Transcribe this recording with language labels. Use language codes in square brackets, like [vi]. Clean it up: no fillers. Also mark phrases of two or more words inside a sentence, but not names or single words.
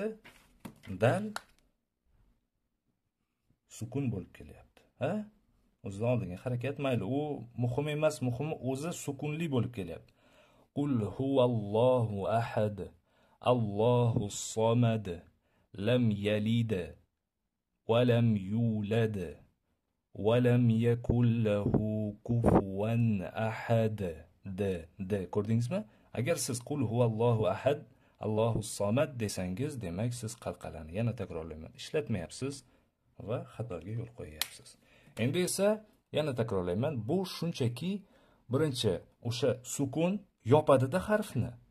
[uz] Dal sukun bo'lib kelyapti. Ha? O'zidan oldinga harakat mayli, u muhim emas, muhimi o'zi sukunli bo'lib kelyapti. [ar] قل هو الله أحد. الله الصمد. لم يلد ولم يولد ولم يكن له كفوا أحد. [uz] De ko'rdingizmi? Agar siz [ar] قل هو الله أحد، الله الصمد [uz] desangiz, demak siz qalqalani, yana takrorlayman, ishlatmayapsiz va xatoga yo'l qo'yyapsiz. Endi esa yana takrorlayman, bu shunchaki birinchi o'sha sukun yopadida harfni.